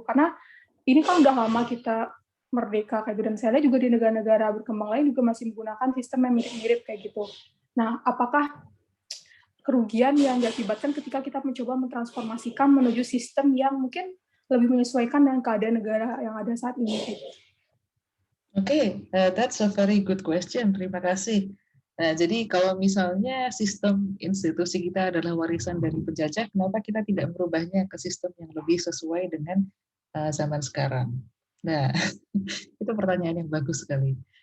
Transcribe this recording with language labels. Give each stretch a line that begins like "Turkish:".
Indonesian: Karena ini kan udah lama kita merdeka kayak gitu, dan saya lihat juga di negara-negara berkembang lain juga masih menggunakan sistem yang mirip-mirip kayak gitu. Nah, apakah kerugian yang diakibatkan ketika kita mencoba mentransformasikan menuju sistem yang mungkin lebih menyesuaikan dengan keadaan negara yang ada saat ini?
English: Oke, that's a very good question.
Indonesian: Terima kasih. Nah, jadi kalau misalnya sistem institusi kita adalah warisan dari penjajah, kenapa kita tidak merubahnya ke sistem yang lebih sesuai dengan zaman sekarang? Nah, itu pertanyaan yang bagus sekali.